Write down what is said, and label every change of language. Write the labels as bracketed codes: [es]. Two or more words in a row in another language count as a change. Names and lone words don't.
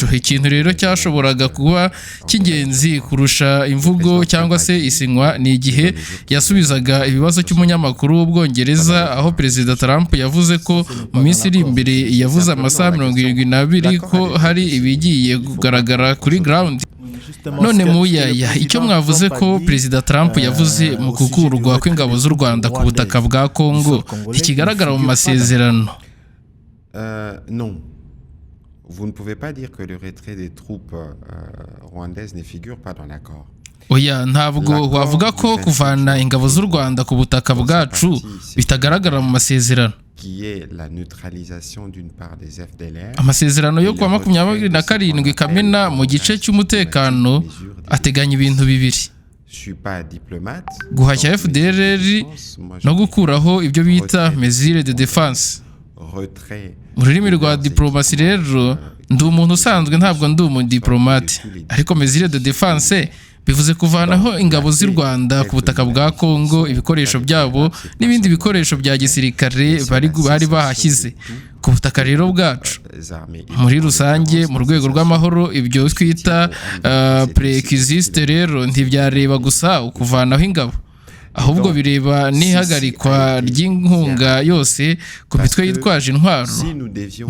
[rw] Ikintu rero cyashoboraga kuba cy'ingenzi kurusha imvugo cyangwa se isinywa ni igihe yasubizaga ibibazo cy'umunyamakuru w'Ubwongereza, aho Perezida Trump yavuze ko mu minsi iri imbere yavuze amasaha 72 ko hari ibigiye kugaragara kuri ground. None muyaya, icyo mwavuze ko Perezida Trump yavuze mu gukurwa kw'ingabo z'u Rwanda ku butaka bwa Kongo ntikigaragara mu masezerano? [fr] Non. Vous ne pouvez pas dire que le retrait des troupes rwandaises ne figure pas dans l'accord. [rw] Oya, ntabwo wavuga ko kuvana ingabo z'u Rwanda ku butaka bwacu bitagaragara mu masezerano. Amasezerano yo kuwa 27 Kamena mu gice cy'umutekano ateganya ibintu bibiri: guhashya FDLR no gukuraho ibyo bita [fr] mesure de défense. [rw] Mu rurimi rwa diplomasi rero ndi umuntu usanzwe, ntabwo ndi umudipolomate, ariko [fr] mesure de défense [rw] bivuze kuvanaho ingabo z'u Rwanda ku butaka bwa Kongo, ibikoresho byabo n'ibindi bikoresho bya gisirikare bari bahashyize ku butaka rero bwacu. Muri rusange mu rwego rw'amahoro, ibyo twita preexiste rero ntibyareba gusa ukuvanaho ingabo, ahubwo bireba n'ihagarikwa ry'inkunga yose ku mitwe yitwaje intwaro.